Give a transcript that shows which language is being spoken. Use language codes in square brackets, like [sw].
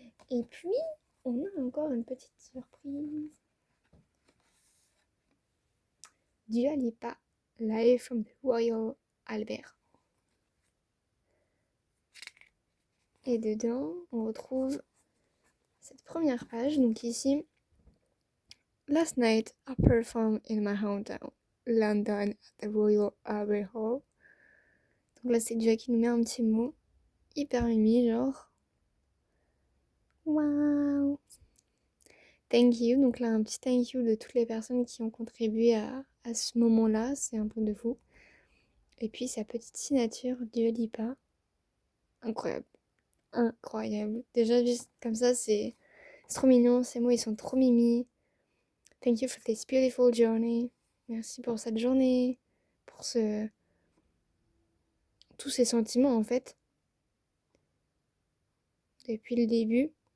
[fr] Et puis, on a encore une petite surprise. Dua Lipa, Live from the Royal Albert. Et dedans, on retrouve cette première page. Donc ici, [en] Last night, I performed in my hometown, London, at the Royal Albert Hall. [fr] Donc là, c'est Dua qui nous met un petit mot hyper mimi, genre wow. [en] Thank you. [fr] Donc là, un petit [en] thank you [fr] de toutes les personnes qui ont contribué à ce moment-là. C'est un peu de fou. Et puis sa petite signature, Dua Lipa. Incroyable. Incroyable. Déjà, juste comme ça, c'est trop mignon. Ces mots, ils sont trop mimi. [en] Thank you for this beautiful journey. [fr] Merci pour cette journée. Pour tous ces sentiments, en fait. Depuis le début.